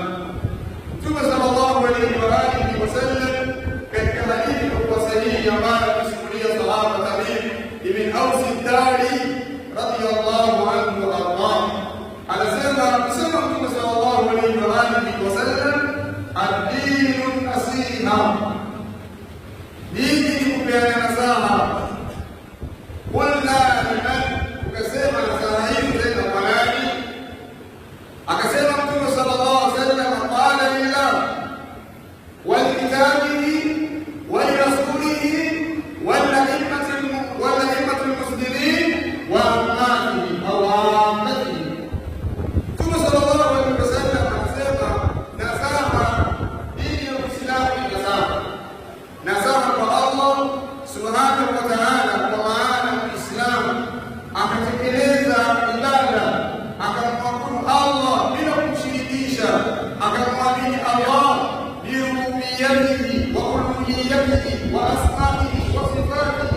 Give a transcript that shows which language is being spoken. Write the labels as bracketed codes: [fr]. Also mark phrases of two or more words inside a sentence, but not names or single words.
[sw] Mtume [ar] صلى الله عليه وآله وسلم [sw] katika hadithi iliyokuwa sahihi ambayo amesimulia sahaba Tamim ibn Aus ad-Dari [ar] رضي الله عنه [sw] arda, anasema Mtume [ar] صلى الله عليه وآله وسلم, الدين النصيحة, [sw] dini ni kupeana nasaha. [ar] قلنا لمن, [sw] ukasema nasaha hii tena kwa nani? Akasema Mtume [ar] صلى الله عليه وسلم, قال لله ولكتابه ولرسوله ولأئمة المسلمين وعامتهم أو عامتهم. [sw] Mtume [ar] صلى الله عليه وسلم [sw] akasema nasaha, dini ya Uislamu ni nasaha kwa Allah [ar] سبحانه وتعالى, [sw] kwa maana Uislamu akatekeleza ibada, akamwabudu Allah bila kumshirikisha, akamwamini Allah [ar] بربوبيته وألوهيته وأسمائه وصفاته.